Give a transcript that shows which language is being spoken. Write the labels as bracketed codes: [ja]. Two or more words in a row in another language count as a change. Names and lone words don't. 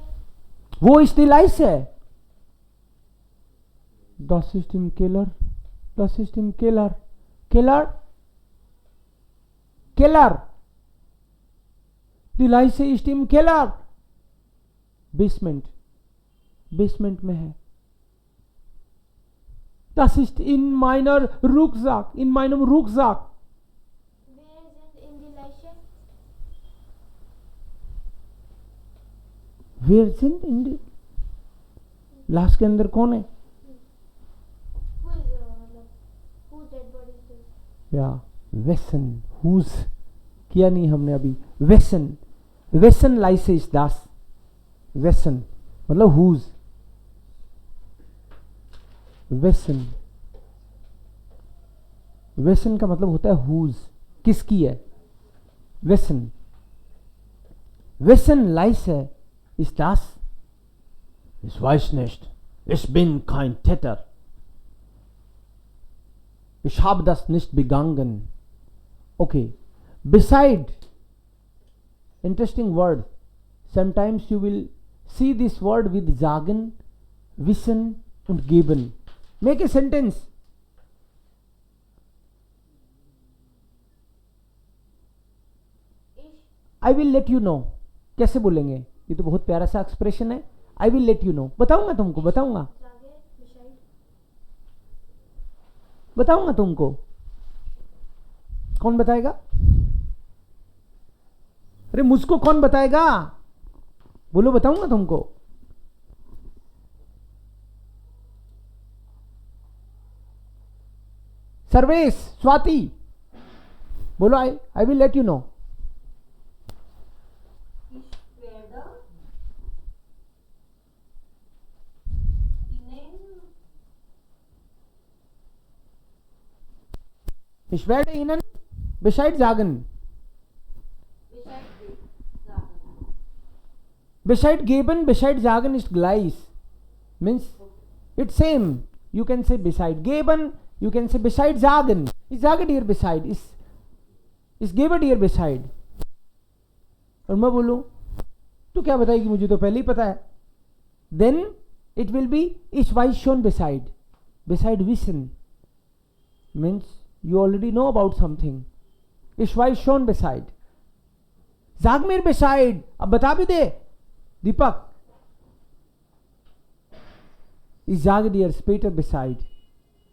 [de] Wo ist die Leiche? Das ist im Keller. Das ist im Keller. Keller? Keller. Die Leiche ist im Keller. [hi] Basement. Basement में है. [de] Das ist in meiner Rucksack. In meinem Rucksack. Wer sind in die Leiche? Wer sind in die [hi] लाश के अंदर कौन है? [en] Whose dead body is this? [hi] या wessen, whose किया नहीं हमने अभी. [de] wessen, wessen Leiche ist das. [hi] wessen मतलब whose. wessen, wessen का मतलब होता है whose, किसकी है. [de] wessen, wessen Leiche ist das? Ich weiß nicht. Ich bin kein Täter. Ich habe das nicht begangen. [en] Okay. Beside. Interesting word. Sometimes you will see this word with [de] sagen, wissen und geben. [en] Make a sentence. I will let you know. [hi] कैसे बोलेंगे? ये तो बहुत प्यारा सा एक्सप्रेशन है. [en] I will let you know. [hi] बताऊंगा तुमको, बताऊंगा. [de] Sage, Bescheid. [hi] बताऊंगा तुमको. कौन बताएगा? अरे मुझको कौन बताएगा? बोलो बताऊंगा तुमको. सर्वेश, स्वाति, बोलो [en] I will let you know. [de] Ich werde Ihnen Bescheid sagen. Bescheid geben, Bescheid sagen ist gleich. [en] Means it's same. You can say [de] Bescheid geben, [en] you can say [de] Bescheid sagen. Ich sage dir Bescheid. Ich gebe dir Bescheid. [hi] और मैं बोलूं तू क्या बताएगी, मुझे तो पहले ही पता है. [en] Then it will be [de] ich weiß schon Bescheid. Bescheid wissen [en] means you already know about something. [de] Ich weiß schon Bescheid. Sag mir Bescheid. [hi] अब बता भी दे दीपक. [de] Ich sage dir später Bescheid.